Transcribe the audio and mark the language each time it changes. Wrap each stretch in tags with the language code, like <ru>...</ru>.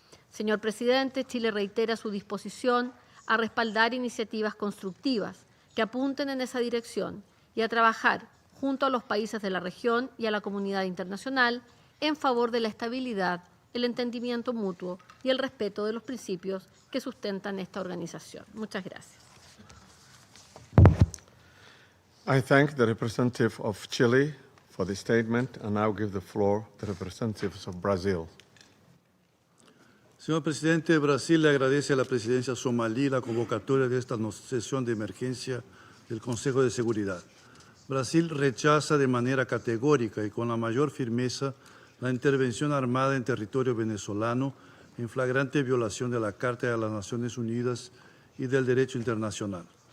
<es>Señor presidente, Chile reitera su disposición a respaldar iniciativas constructivas que apunten en esa dirección y a trabajar junto a los países de la región y a la comunidad internacional en favor de la estabilidad, el entendimiento mutuo y el respeto de los principios que sustentan esta organización. Muchas gracias.</es> <en>I thank the representative of Chile for the statement and now give the floor to the representatives of Brazil.</en> <es>Señor presidente, Brasil le agradece a la presidencia somalí la convocatoria de esta sesión de emergencia del Consejo de Seguridad. Brasil rechaza de manera categórica y con la mayor firmeza la intervención armada en territorio venezolano en flagrante violación de la Carta de las Naciones Unidas y del derecho internacional.</es>